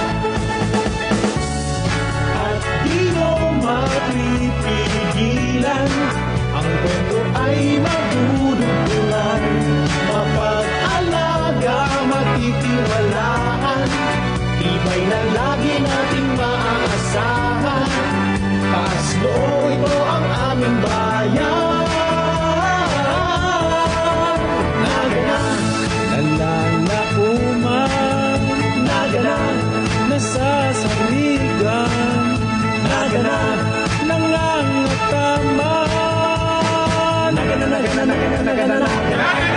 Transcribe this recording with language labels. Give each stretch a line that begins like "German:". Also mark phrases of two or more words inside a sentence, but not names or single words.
Filipino: At di mo mapipigilan, ang kwento ay magdudugtungan, mapag-alaga, matitiwalaan, iba'y na lagi nating maaasahan. Taas noo, ito ang aming bayan.
Bikol: Naga na, nalalauman, naga na, nasasaligan, naga na, nangangataman, naga na, naga na, naga na, naga na, naga na.